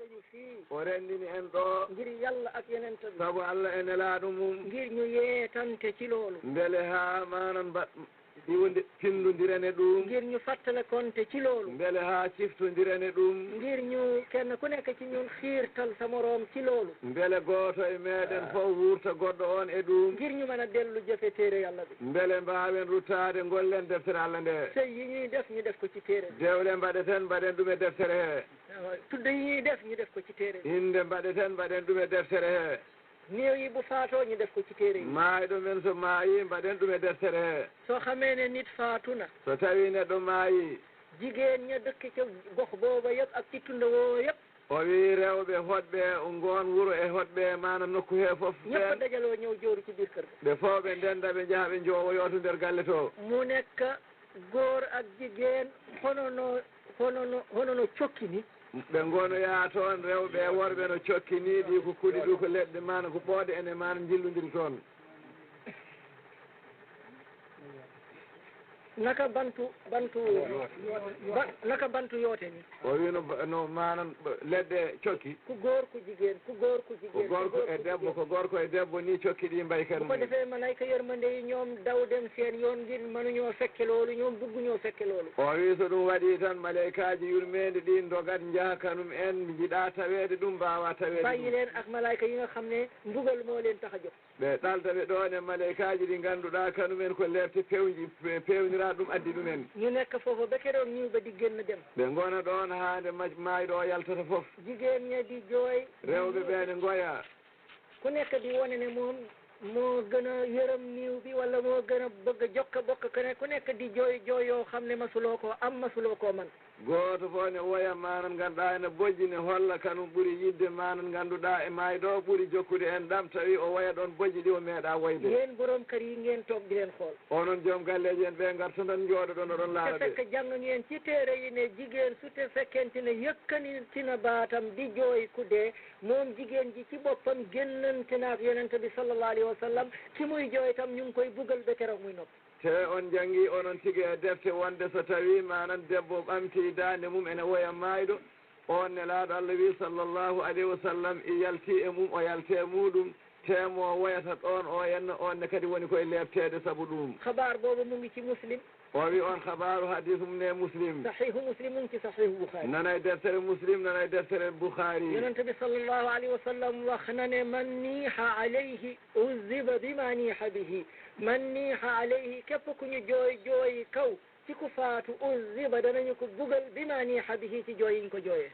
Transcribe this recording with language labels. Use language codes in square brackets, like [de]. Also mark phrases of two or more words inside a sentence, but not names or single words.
[wo] fii [ff] o renndini en ɗo [wo] ngir yalla ak yonent bi [ff] sabu Allah e nelaaɗo mum [wo] ngir ñu yeetante ci loolu [ff] mbele haa manan ɗiwonde pindondirane ɗum [wo] ngir ñu fattale konte ci loolu [ff] mbele haa ciftondirane ɗum [wo] ngir ñu kenn ku nekk ci ñun xiirtal sa moroom ci loolu [ff] mbele gooto e meeɗen fof wurta goɗɗo on e ɗum [wo] ngir ñu mën a dellu jëfe téere yàlla bi [ff] mbele mbaawen ruttaade ngollen deftere Allah nde [wo] sëy yi ñuy def ñu def ko ci téere bi [ff] dewle mbaɗeten mbaɗen ɗum e deftere hee [wo] tudde yi ñuy def ñu def ko ci téere bi [ff] inde mbaɗeten mbaɗen ɗum e deftere hee [wo] néew yi bu faatoo ñu def ko ci téere yi [ff] maayɗo men so maayi mbaɗen ɗum e deftere hee [wo] soo xamee ne nit faatu na [ff] so tawii neɗɗo maayi [wo] jigéen ña dëkk ca gox booba yëpp ak ci tunda woo yëpp [ff] o wii rewɓe hoɗɓe ngoon wuro e hoɗɓe maanaam nokku hee fof [wo] ñëpp dajaloo ñëw jooru ci biir kër ga [ff] ɓe fof ɓe ndenda ɓe njaha ɓe njoowoyooto nder galle to [wo] mu nekk góor ak jigéen hono no cokki ni [ff] ɓe ngonoyaa toon rewɓe e worɓe no cokkini ɗi ko kuɗi ɗu ko leɗɗe maana ko ɓooɗe ene maana jillondiri toon [wo] naka bantu yoote ni [ff] o wi no manan leɗɗe cokki [wo] ku góor ku jigéen ku góor ku jigéen [ff] ko gorko e debbo ko gorko e debbo ni cokki ɗi mbay ken [wo] ko defee malayka yërmande yi ñoom daw dem seen yoon ngir mënuñoo fekke loolu ñoom bugguñoo fekke loolu [ff] o wi so ɗum waɗi tan malaykaji yurmeende ɗi dogat jaha kanum en jiɗa taweede ɗum mbawa taweede [wo] bàyyi leen ak malayka yi nga xam ne mbugal moo leen tax a jóg [ff] ɓe ɗaltaɓe ɗon e malaykaji ɗi ngannduɗaa kanumen ko lefte pewnira ɗum addi ɗumen [wo] ñu nekk foofu ba keroog ñiwɓe di génn dem [ff] ɓe ngona ɗon haande maayiɗo o yaltata fof [wo] jigéen ña di jooy [ff] rewɓe ɓeene ngoya [wo] ku nekk di wone ne moom moo gën a yërëm niiw bi wala moo gën a bëgg a jokka bokk kene ku nekk di jooy jooy yoo xam ne masuloo koo am masuloo koo man [ff] gooto fof ne woya manan ngannduɗaa ene bojji ne holla kanum ɓuri yidde manan ngannduɗaa e maayɗo ɓuri jokkude en ɗam tawi o woya ɗon bojji ɗi o meeɗa woyde [wo] yéen borom kër yi ngeen toog di leen xool [ff] onon joom galleji en ɓe ngarta tan jooɗo ɗon oɗon laara [wo] te fekk jàng ngeen ci téere yi ne jigéen su te fekkente ne yëkkanitina baatam di jooy ku dee moom jigéen ji ci boppam génnante naak yonente bi [ar] sallallahu alayhi wa sallam [wo] ki muy jooy tam ñu ngi koy bugal ba keroog muy noppi [ff] te on janngi onon tigi e defte wonde so tawi manan debbo ɓamti daande mum ene woya maayɗo on nelaaɗo Allah wi [ar] sallllahu alayhi wa sallam [ff] i yalti e mum o yalte muɗum temo woyata ɗon o henna on ne kadi woni koye lebtede sabu ɗum [wo] xabaar boobu mu ngi ci muslim [ff] o wi on habaru hadis mum ne muslim [wo] sahihu muslim mu ngi ci sahihu bukhari [ff] nana e deftere muslim nana e deftere bukhari [wo] yonente bi [ar] sallllahu alayhi wa sallam [wo] wax na ne [ar] man niiha alayhi uziba bima niiha bihi man niiha alayhi [wo] képp ku ñu jooy jooyi kaw ci ku faatu uziba danañu ko bugal [ar] bima niiha bihi [wo] ci jooyiñ ko jooyee